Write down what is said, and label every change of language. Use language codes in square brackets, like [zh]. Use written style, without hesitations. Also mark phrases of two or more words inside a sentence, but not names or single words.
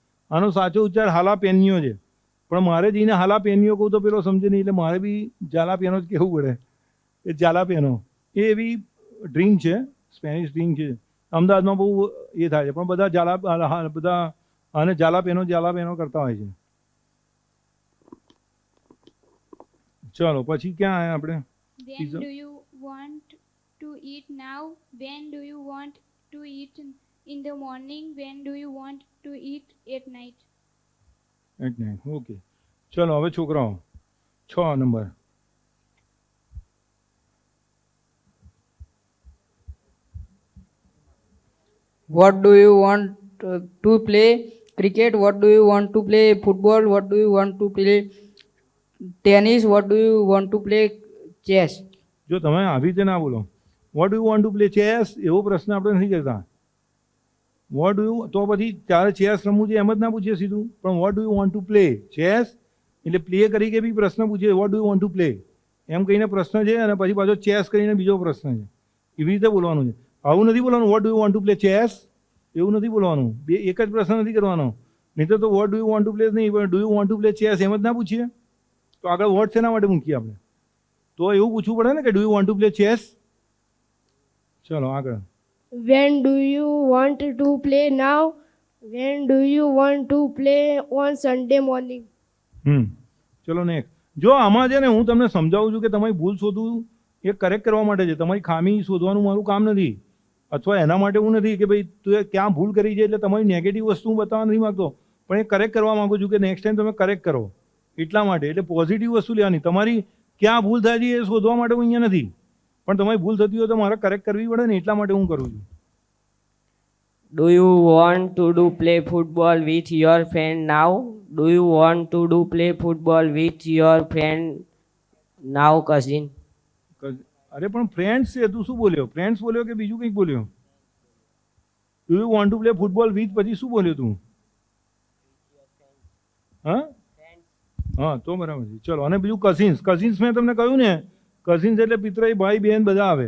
[gu] આનો સાચો ઉચ્ચાર હાલાપેન્યો છે, પણ મારે જઈને હાલાપેન્યો કહું તો પેલો સમજે નહીં, એટલે મારે બી જાલાપેનો જ કહેવું પડે. એ જાલાપેનો એ એવી ડ્રિંક છે, સ્પેનિશ ડ્રિંક છે, અમદાવાદમાં બહુ એ થાય છે, પણ બધા બધા આને જાલાપેનો કરતા હોય છે. ચલો પછી ક્યાં આવ્યા આપણે? [en] When do you want to eat now? When do you want to eat in the morning? When do you want to eat at night? at night. [gu] ઓકે, ચલો હવે છોકરાઓ 6 નંબર. [en] What do you want to play? Cricket. What do you want to play? Football. What do you want to play? Tennis. What do you want to play? Chess. [gu] જો તમે આવી રીતે ના બોલો, [en] what do you want to play chess, [gu] એવો પ્રશ્ન આપણે નથી કરતા. [en] what do you, [gu] તો પછી ત્યારે ચેસ રમવું છે એમ જ ના પૂછીએ સીધું, પણ [en] what do you want to play chess, [gu] એટલે પ્લે કરી કે બી પ્રશ્ન પૂછીએ, [en] what do you want to play [gu] એમ કહીને પ્રશ્ન છે, અને પછી પાછો ચેસ કરીને બીજો પ્રશ્ન છે. એવી રીતે બોલવાનું છે. આવું નથી બોલવાનું [en] what do you want to play chess, [gu] એવું નથી બોલવાનું. બે એક જ પ્રશ્ન નથી કરવાનો. નહીં તો [en] what do you want to play [gu] નહીં, પણ [en] do you want to play chess [gu] એમ જ ના પૂછીએ, તો આગળ વોટ શેના માટે મૂકીએ આપણે? તો એવું પૂછવું પડે ને કે [en] do you want to play chess. [gu] ચલો આગળ. [en] When do you want to play now? When do you want to play on Sunday morning? [gu] ચલો નેક્સ્ટ. જો આમાં છે ને હું તમને સમજાવું છું કે તમારી ભૂલ શોધવું એ કરેક્ટ કરવા માટે છે, તમારી ખામી શોધવાનું મારું કામ નથી, અથવા એના માટે હું નથી કે ભાઈ તું ક્યાં ભૂલ કરી છે એટલે તમારી નેગેટિવ વસ્તુ હું બતાવવા નથી માગતો, પણ એ કરેક્ટ કરવા માગું છું કે [en] next time [gu] તમે કરેક્ટ કરો એટલા માટે. એટલે પોઝિટિવ વસ્તુ લેવાની, તમારી ક્યાં ભૂલ થાય છે એ શોધવા માટે હું અહીંયા નથી, પણ તમારી ભૂલ થતી હોય તો મારે કરેક્ટ કરવી પડે ને, એટલા માટે હું કરું છું. [en] Do you want to do play football with your friend now? Do you want to do play football with your friend now, cousin? [gu] અરે પણ ફ્રેન્ડ્સ છે, તું શું બોલ્યો? ફ્રેન્ડ્સ બોલ્યો કે બીજું કંઈક બોલ્યો? [en] do you want to play football with, [gu] પછી શું બોલ્યો તું? હા હા, તો બરાબર છે. ચલો, અને બીજું કઝિન્સ. કઝિન્સ મેં તમને કહ્યું ને, કઝિન્સ એટલે પિતરાઈ, ભાઈ બહેન બધા આવે.